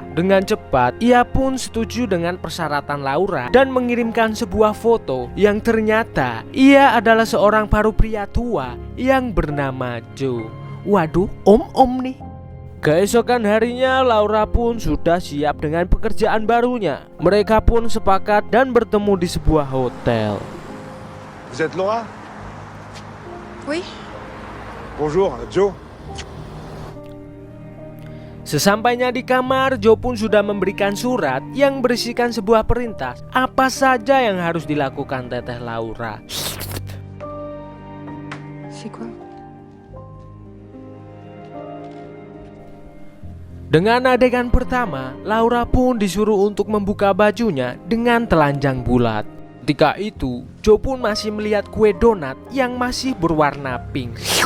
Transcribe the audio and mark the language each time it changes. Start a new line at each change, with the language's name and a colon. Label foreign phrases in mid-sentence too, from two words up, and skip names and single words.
Indonesian: Dengan cepat, ia pun setuju dengan persyaratan Laura dan mengirimkan sebuah foto yang ternyata ia adalah seorang paruh pria tua yang bernama Joe. Waduh, om-om nih. Keesokan harinya, Laura pun sudah siap dengan pekerjaan barunya. Mereka pun sepakat dan bertemu di sebuah hotel.
French: Vous êtes Laura? Oui. Bonjour, Joe.
Indonesian: Sesampainya di kamar, Joe pun sudah memberikan surat yang berisikan sebuah perintah apa saja yang harus dilakukan Teteh Laura.
French: C'est quoi?
Indonesian: Dengan adegan pertama, Laura pun disuruh untuk membuka bajunya dengan telanjang bulat. Ketika itu, Joe pun masih melihat kue donat yang masih berwarna pink.